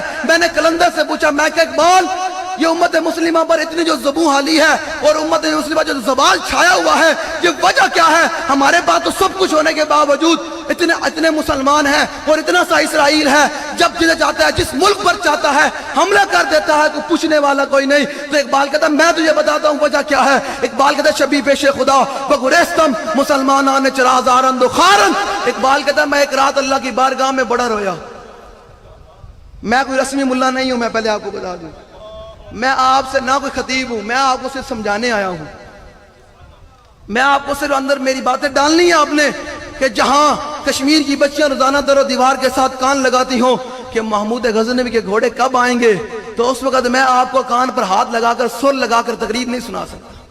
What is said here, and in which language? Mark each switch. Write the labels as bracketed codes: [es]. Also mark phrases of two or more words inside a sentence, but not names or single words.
[ur] میں نے کلندر سے پوچھا, میں کہ اقبال یہ امت مسلمہ پر اتنی جو زبوں حالی ہے اور امت مسلمہ جو زوال چھایا ہوا ہے, یہ وجہ کیا ہے؟ ہمارے پاس تو سب کچھ ہونے کے باوجود اتنے مسلمان ہیں اور اتنا سا اسرائیل ہے, جب جسے چاہتا ہے جس ملک پر چاہتا ہے حملہ کر دیتا ہے تو پوچھنے والا کوئی نہیں. تو اقبال کہتا ہے میں تجھے بتاتا ہوں وجہ کیا ہے. اقبال کہتا ہے [fa] شبی پیش خدا بگریستم مسلمانان چرازارن دو خارن. [ur] اقبال کہتا ہے میں ایک رات اللہ کی بارگاہ میں بڑا رویا. میں کوئی رسمی ملا نہیں ہوں, میں پہلے آپ کو بتا دوں, میں آپ سے نہ کوئی خطیب ہوں, میں آپ کو صرف سمجھانے آیا ہوں. میں آپ کو صرف اندر میری باتیں ڈالنی ہیں آپ نے کہ جہاں کشمیر کی بچیاں روزانہ در و دیوار کے ساتھ کان لگاتی ہوں کہ محمود غزنوی کے گھوڑے کب آئیں گے, تو اس وقت میں آپ کو کان پر ہاتھ لگا کر سر لگا کر تقریر نہیں سنا سکتا.